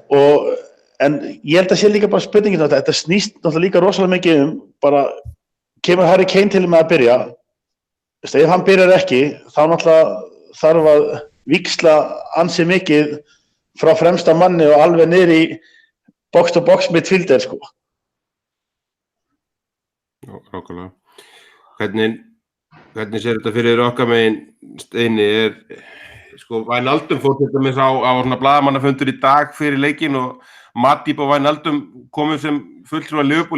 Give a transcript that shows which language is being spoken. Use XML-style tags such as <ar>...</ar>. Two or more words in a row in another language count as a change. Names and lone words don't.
<is>En ég held að sé líka bara spurningin að þetta snýst náttúrulega líka rosalega mikið bara kemur Harry Kane til með að byrja ef hann byrjar ekki, þá náttúrulega þarf að víxla ansi mikið frá fremsta manni og alveg niður í</is> <en>box-to-box midfielder,</en> <is>sko. Nákvæmlega. Hvernig sér þetta fyrir okkar megin, Steini, sko, Wijnaldum fór til dæmis á svona blaðamannafundur í dag fyrir leikinn og Matip og Wijnaldum komu sem fulltrúar Liverpool.</is>